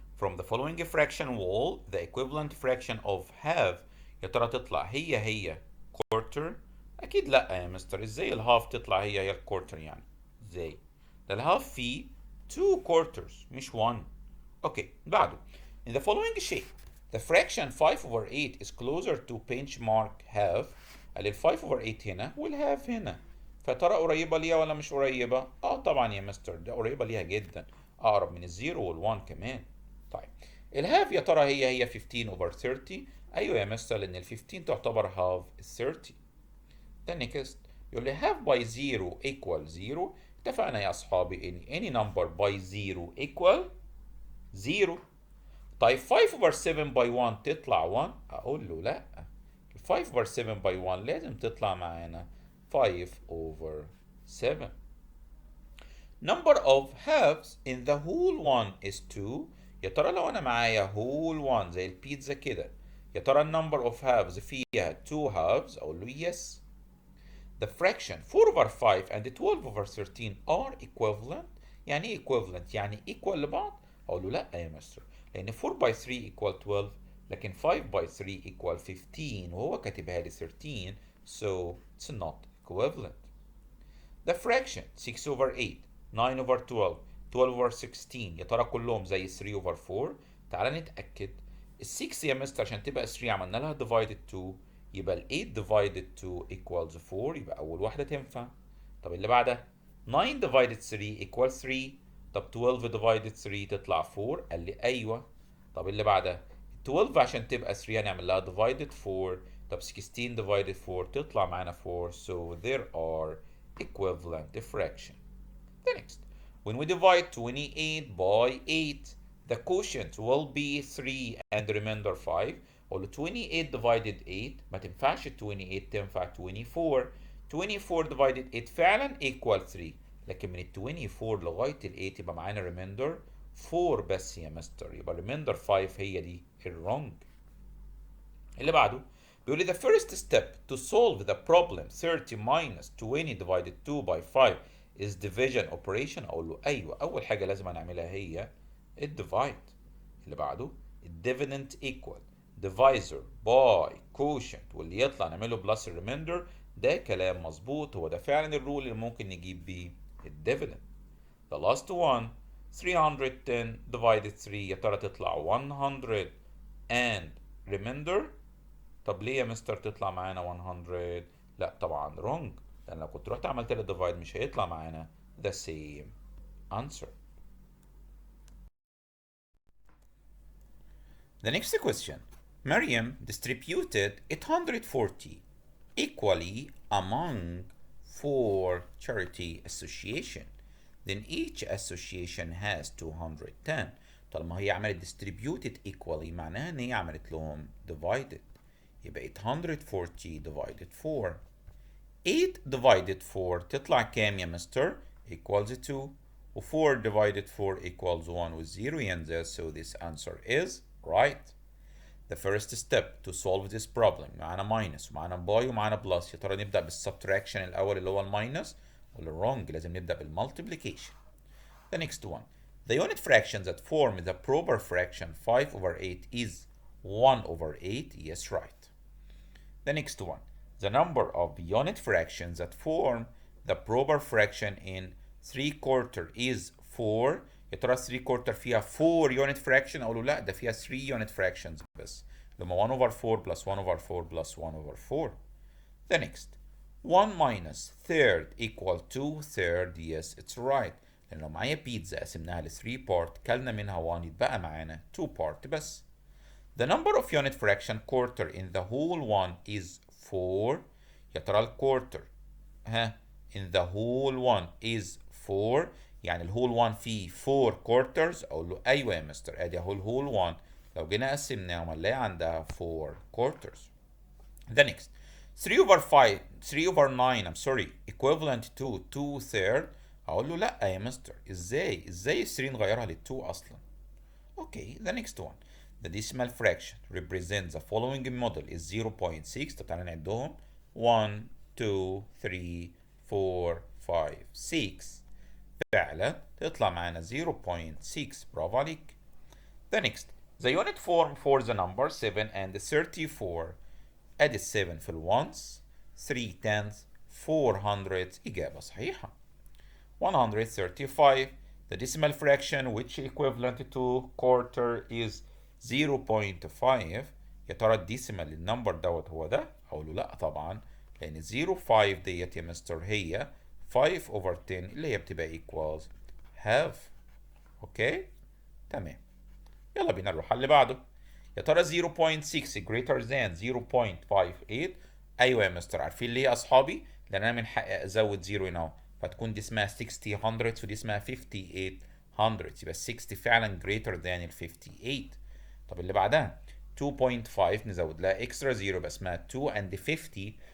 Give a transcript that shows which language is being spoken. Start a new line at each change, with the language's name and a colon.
English: From the following fraction wall, the equivalent fraction of half
Arabic: يا ترى تطلع هي
English: quarter.
Arabic: أكيد لأ يا مستر. إزاي الهاف تطلع هي الكورتر يعني؟ ازاي؟ ده الهاف فيه 2 quarters مش 1. اوكي بعده
English: in the following shape the fraction 5 over 8 is closer to benchmark half.
Arabic: قال ال 5 over 8 هنا والهاف هنا فترى قريبة ليها ولا مش قريبة؟ طبعا يا مستر ده قريبة ليها جدا اقرب من الزيرو والوان كمان. طيب الهاف يا ترى هي 15 over 30. ايوه يا مستر لان ال 15 تعتبر هاف ال 30.
English: The next
Arabic: يقول لي
English: half by 0 equal 0.
Arabic: اتفقنا يا اصحابي ان
English: any number by 0 equal 0.
Arabic: طيب 5 over 7 by 1 تطلع 1. اقول له لا. 5 over 7 by 1 لازم تطلع معانا 5 over 7.
English: Number of halves in the whole one is 2.
Arabic: يا ترى لو انا معايا whole one زي البيتزا كده يا ترى
English: number of halves
Arabic: فيها 2 halves. اقول له yes.
English: The fraction 4 over 5 and 12 over 13 are equivalent.
Arabic: يعني ايه equivalent؟ يعني equal لبعض؟ اقول له لا يا مستر لان 4 by 3 equal 12 لكن 5 by 3 equal 15 وهو كاتبها لي 13
English: so it's not equivalent. The fraction 6 over 8 9 over 12 12 over 16
Arabic: يا ترى كلهم زي
English: 3 over 4.
Arabic: تعالى نتأكد. ال 6 يا مستر عشان تبقى 3 عملنا لها divided 2، يبقى ال 8 divided 2 equals 4، يبقى أول واحدة تنفع. طب اللي بعدها 9 divided 3 equals 3. طب 12 divided 3 تطلع 4، قال لي أيوه. طب اللي بعدها 12 عشان تبقى 3 هنعمل لها divided 4. طب 16 divided 4 تطلع معانا 4.
English: So there are equivalent fraction. The next, when we divide 28 by 8, the quotient will be 3 and the remainder 5.
Arabic: أقول 28 divided 8 ما تنفعش 28 تنفع 24. 24 divided 8 فعلا equal 3، لكن من ال 24 لغاية ال 8 يبقى معانا remainder 4 بس يا مستر، يبقى remainder 5 هي دي الwrong. اللي بعده بيقول لي
English: the first step to solve the problem 30 minus 20 divided 2 by 5 is division operation.
Arabic: اقول له ايوه، اول حاجه لازم نعملها هي الديفايد. اللي بعده الديفيدند equal divisor by quotient، واللي يطلع نعمله بلس الريميندر. ده كلام مظبوط، هو ده فعلا الرول اللي ممكن نجيب بيه الديفيدند.
English: the last one 310 divided 3
Arabic: يا ترى تطلع
English: 100 and remainder.
Arabic: طب ليه يا مستر تطلع معانا 100؟ لا طبعا wrong، لان لو كنت رحت عملت لها ديفايد مش هيطلع معانا
English: the same answer. The next question. Miriam distributed 840 equally among four charity association. Then each association has 210.
Arabic: طالما هي عملت
English: distributed equally
Arabic: معناها ان هي عملت لهم divided. يبقى 840 divided 4. 8 divided 4 تطلع كام يا مستر؟ equals 2.
English: و 4 divided 4 equals 1 with 0 ينزل. So this answer is right. The first step to solve this problem
Arabic: معانا minus ومعانا باي ومعانا بلس. يا ترى نبدأ بالسبتراكشن الأول اللي هو الماينس ولا wrong؟ لازم نبدأ بالمultiplication.
English: The next one. The unit fraction that form the proper fraction 5 over 8 is 1 over 8. Yes, right. The next one. The number of unit fractions that form the proper fraction in 3/4 is 4.
Arabic: يا ترى 3/4 فيها 4 unit fraction؟ اقول له لا، ده فيها 3 unit fractions بس، لما 1 over 4 plus 1 over 4 plus 1 over 4.
English: The next 1 minus third equal to third. Yes, it's right.
Arabic: لان لو معايا بيتزا قسمناها ل 3 part كلنا منها 1 يتبقى معانا 2 part بس.
English: The number of unit fraction quarter in the whole one is 4.
Arabic: يا ترى الكورتر
English: in the whole one is 4،
Arabic: يعني الهول 1 فيه 4 quarters. اقول له ايوه يا مستر، ادي اهو الهول 1 لو جينا قسمناهم هنلاقي عندها 4 quarters.
English: The next 3 over 5 3 over 9 I'm sorry equivalent to 2 third.
Arabic: هقول له لا يا مستر، ازاي ال 3 نغيرها لل 2 اصلا؟
English: Okay, the next one. The decimal fraction represents the following model is 0.6.
Arabic: طب تعالى نعدهم 1 2 3 4 5 6. فعلا تطلع معانا 0.6. برافو عليك.
English: The next. The unit form for the number 7 and 34.
Arabic: ادي 7 في الونس 3 tenths 4 hundredths. إجابة صحيحة. 135.
English: The decimal fraction which equivalent to quarter is 0.5.
Arabic: يا ترى الديسيمال النمبر دوت هو ده؟ هقول له لا طبعا، لان 0.5 ديت يا مستر هي 5 over 10 اللي هي بتبقى
English: equals half.
Arabic: اوكي تمام. يلا بينا نروح على اللي بعده. يا ترى 0.6
English: greater than
Arabic: 0.58. ايوه يا مستر، عارفين ليه يا اصحابي؟ لان انا من حقي ازود 0 هنا، فتكون دي اسمها 60 hundredths ودي اسمها 58 hundredths. يبقى ال 60 فعلا greater than ال 58. طب اللي بعدها 2.5 نزود لها extra 0 يبقى اسمها 2 and 50.